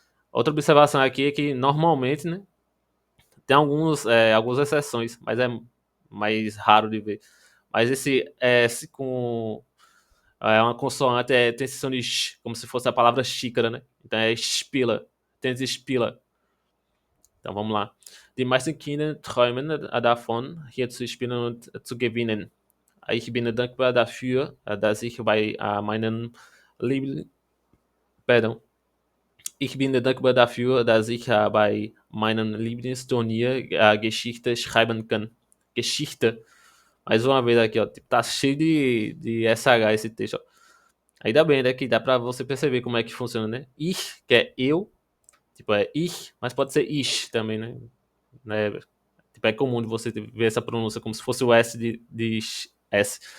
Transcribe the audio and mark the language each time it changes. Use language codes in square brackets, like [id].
[pt] Outra observação aqui é que normalmente, né? Tem algumas exceções, mas é mais raro de ver. Mas esse S com uma consoante tem esse som de sh, como se fosse a palavra xícara, né? Então é spila, Tennisspieler. Então vamos lá. [de] Die meisten Kinder träumen davon, hier zu spielen und zu gewinnen. Ich bin dankbar dafür, dass ich bei meinen Liebl Pardon. Ich bin dankbar dafür, dass ich bei meinem Lieblingsturnier Geschichte schreiben kann. [pt] Geschichte. Mais uma vez aqui, ó. Tipo, tá cheio de SH esse texto, ó. Ainda bem, né? Que dá pra você perceber como é que funciona, né? Ich, que é eu. Tipo, é ich, mas pode ser ish também, né? Tipo, é comum de você ver essa pronúncia como se fosse o S de S.